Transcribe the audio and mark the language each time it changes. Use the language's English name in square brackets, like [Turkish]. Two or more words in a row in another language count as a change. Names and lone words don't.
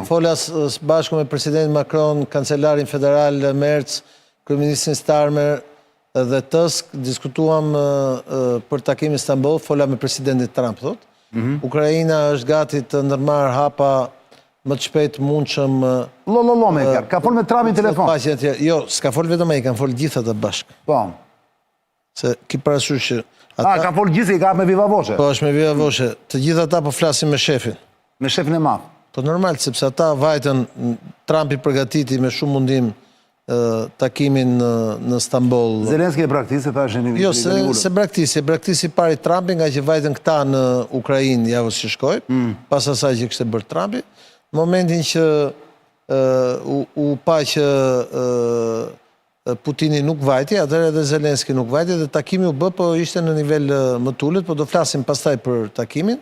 [Albanian] Fola së bashku me president Macron, kancelarin federal Merz, kryeministrin Starmer dhe Tusk, diskutuam për takimin në Istanbul, fola me presidentin Trump, thot. Ukraina është gati të ndërmarrë hapa më të shpejt mundshëm. Lo me ka fol me Trumpin telefon. Jo, s'ka fol vetëm ai, kanë fol gjithë ata bashkë. Po. Se ki parasysh që Ka fol gjithë, i ka me [Italian] viva voce. [Albanian] Po, është me [Italian] viva voce. [Albanian] Të gjithë ata po flasin me shefin. Me shefin e madh. Po normal, sepse ata vajtën, Trumpi përgatiti me shumë mundim takimin në Istanbul. Zelenski e praktisi, thashë një Jo, se praktisi pari Trumpi, nga që vajtën këta në Ukrainë javës që shkoj, pas asaj që kështë bërë Trumpi, në momentin që u pa që Putini nuk vajti, atëherë edhe Zelenski nuk vajti, dhe takimi u bë, po ishte në nivel më tullit, po do flasim pastaj për takimin.